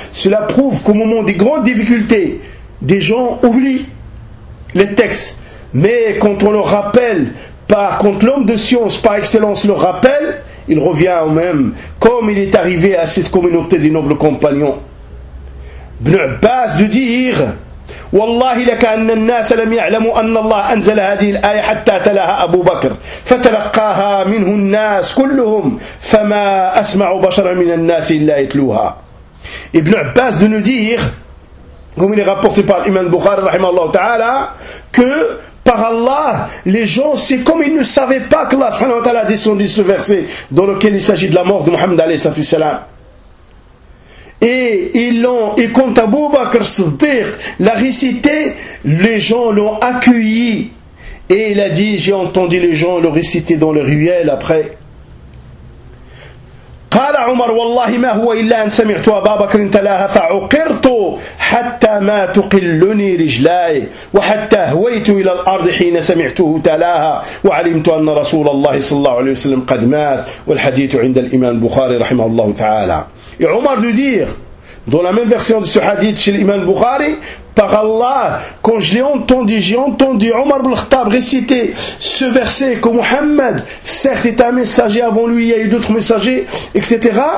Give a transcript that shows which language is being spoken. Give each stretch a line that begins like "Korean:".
French: Cela prouve qu'au moment des grandes difficultés, des gens oublient les textes. Mais quand on leur rappelle, quand l'homme de science par excellence leur rappelle, il revient au même, comme il est arrivé à cette communauté des nobles compagnons. Ibn Abbas de dire:
Arabic: والله لكأن الناس لم يعلموا أن الله أنزل هذه الآية حتى تلاها أبو بكر فتلقاها منه الناس كلهم فما أسمع بشرا من الناس إلا يتلوها.
French: Ibn Abbas de nous dire, comme il est rapporté par l'imam Bukhari rahimahullah ta'ala, que par Allah, les gens, c'est comme ils ne savaient pas que Allah subhanahu wa ta'ala a descendu ce verset dans lequel il s'agit de la mort de Muhammad alayhi salatu wassalam. Et quand Abu Bakr Siddiq l'a récité, les gens l'ont accueilli. Et il a dit: j'ai entendu les gens le réciter dans les ruelles après.
Arabic: قال عمر والله ما هو إلا أن سمعت أبا بكر تلاها فعقرت حتى ما تقلني رجلاي وحتى هويت إلى الأرض حين سمعته تلاها وعلمت أن رسول الله صلى الله عليه وسلم قد مات والحديث عند الإمام البخاري رحمه الله تعالى.
French: Et Omar de dire, dans la même version de ce hadith chez l'imam Bukhari, par Allah, quand je l'ai entendu, j'ai entendu Omar ibn al-Khattab réciter ce verset que Muhammad, certes, était un messager avant lui, il y a eu d'autres messagers, etc.